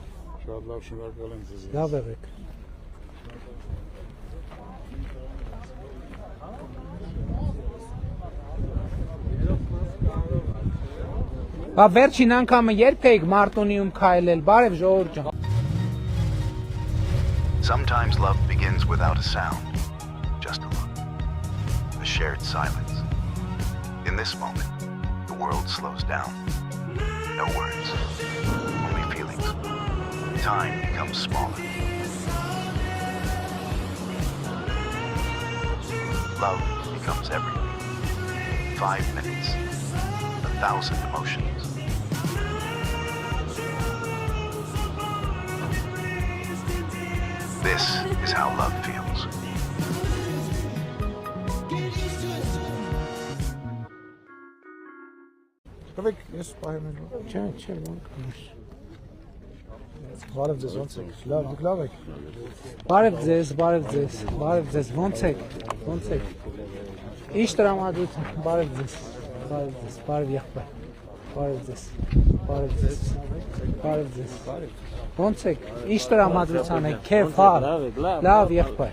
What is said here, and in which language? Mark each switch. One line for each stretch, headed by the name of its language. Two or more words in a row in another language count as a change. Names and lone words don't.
Armenian: Շատ լավ շնորհակալ եմ ձեզ լավ եղեք Բա վերջին անգամը երբ եք Մարտունիում քայլել բարև ժողովուրդ ջան
English: Sometimes love begins without a sound, just a look, a shared silence. In this moment, the world slows down. No words, only feelings. Time becomes smaller. Love becomes everything. 5 minutes, 1,000 emotions. This is how love feels.
Armenian: Կվեք ես պահեմ եմ Չէ ոնց Բարև ձեզ ոնց եք լավ դուք լավ եք Բարև ձեզ ոնց եք Ինչ տրամադրություն բարև ձեզ բարև եղբայր բարև ձեզ Ոնց եք ինչ տրամադրության եք քեֆ լավ եղբայր